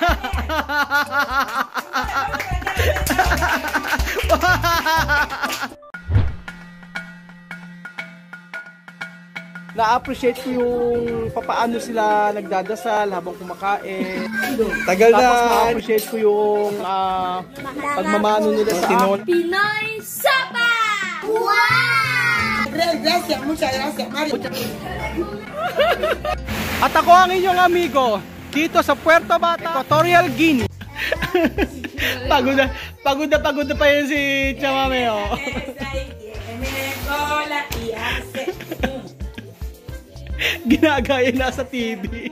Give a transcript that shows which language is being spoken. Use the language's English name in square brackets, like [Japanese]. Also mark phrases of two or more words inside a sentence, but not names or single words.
[Filipino] Na-appreciate ko yung papaano sila nagdadasal habang kumakain. Tagal na. Tapos na-appreciate ko yung pagmamano nila sa Pinoy. Pinoy Sapa! Wow! [Spanish] Gracias, muchas gracias, Mario. [Filipino] At ako ang inyong amigo dito sa Puerto Bata, Equatorial Guinea. Pagod na pa yun si Chamameo. Ginagaya na sa TV.